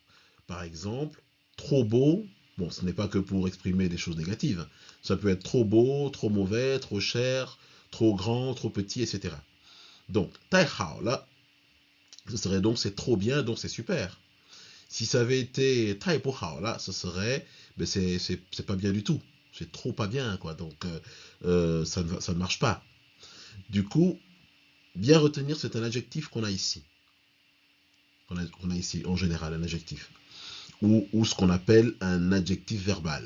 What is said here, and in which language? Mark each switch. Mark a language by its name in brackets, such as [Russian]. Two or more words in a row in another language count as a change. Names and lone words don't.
[French] Par exemple, trop beau, bon, ce n'est pas que pour exprimer des choses négatives. Ça peut être trop beau, trop mauvais, trop cher, trop grand, trop petit, etc. Donc, [Chinese] 太好了, [French] ce serait donc c'est trop bien, donc c'est super. [Chinese] Si ça avait été 太不好了, [French] ce serait, ben c'est pas bien du tout. C'est trop pas bien, quoi. Donc, ça ne marche pas. Du coup, bien retenir, c'est un adjectif qu'on a ici. Qu'on a ici, en général, un adjectif. Ou ce qu'on appelle un adjectif verbal.